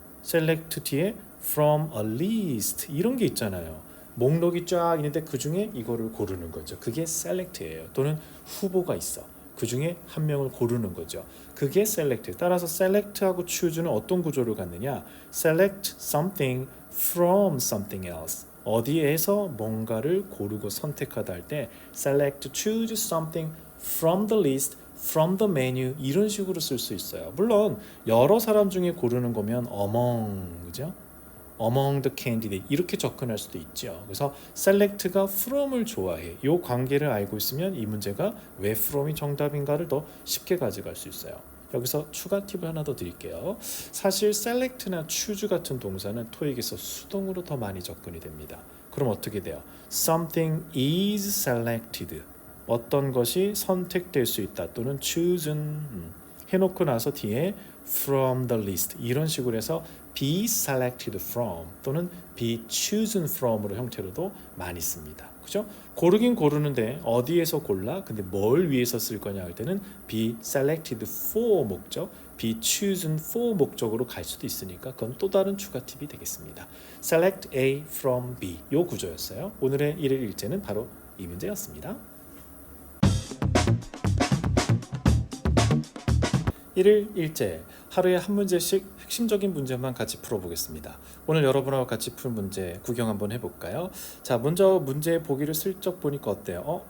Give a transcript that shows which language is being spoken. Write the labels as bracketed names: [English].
[Korean] select 뒤에 from a list 이런 게 있잖아요. 목록이 쫙 있는데 그 중에 이거를 고르는 거죠. 그게 select예요. 또는 후보가 있어. 그 중에 한 명을 고르는 거죠. 그게 select. 따라서 select하고 choose는 어떤 구조를 갖느냐? [English] select something from something else. [Korean] 어디에서 뭔가를 고르고 선택하다 할 때 select, [English] choose something from the list, from the menu [Korean] 이런 식으로 쓸 수 있어요. 물론 여러 사람 중에 고르는 거면 among, 그죠? among the candidate 이렇게 접근할 수도 있죠. 그래서 select가 from을 좋아해. 이 관계를 알고 있으면 이 문제가 왜 from이 정답인가를 더 쉽게 가져갈 수 있어요. 여기서 추가 팁을 하나 더 드릴게요. 사실 select나 choose 같은 동사는 토익에서 수동으로 더 많이 접근이 됩니다. 그럼 어떻게 돼요? [English] Something is selected. [Korean] 어떤 것이 선택될 수 있다. 또는 choosen 해놓고 나서 뒤에 from the list 이런 식으로 해서 be selected from 또는 be chosen from으로 형태로도 많이 씁니다. 그죠? 고르긴 고르는데 어디에서 골라? 근데 뭘 위해서 쓸 거냐 할 때는 be selected for 목적, be chosen for 목적으로 갈 수도 있으니까 그건 또 다른 추가 팁이 되겠습니다. select A from B 요 구조였어요. 오늘의 1일 1제는 바로 이 문제였습니다. 1일 1제 하루에 한 문제씩 핵심적인 문제만 같이 풀어보겠습니다. 오늘 여러분하고 같이 풀 문제 구경 한번 해볼까요? 자, 먼저 문제의 보기를 슬쩍 보니까 어때요?